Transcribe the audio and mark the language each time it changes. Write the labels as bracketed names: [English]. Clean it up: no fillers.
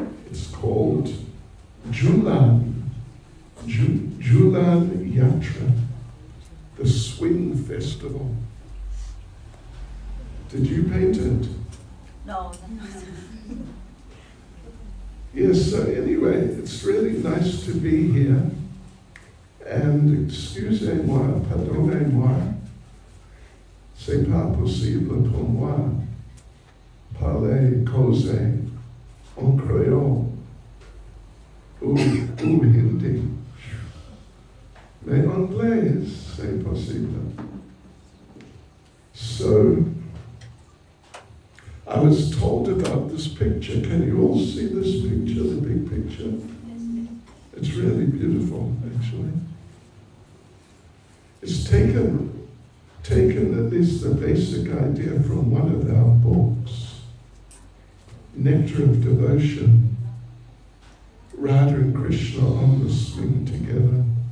[English] It's called Julan. Julan Yatra. The Swing Festival. Did you paint it? No. Yes, so anyway, it's really nice to be here. [French] And excusez-moi, pardonnez-moi, c'est pas possible pour moi parler, causer en créole ou hindi. Mais anglais, c'est possible. [English] So, I was told about this picture. Can you all see this picture, the big picture? It's really beautiful, actually. It's taken at least the basic idea from one of our books, Nectar of Devotion, Radha and Krishna on the swing together.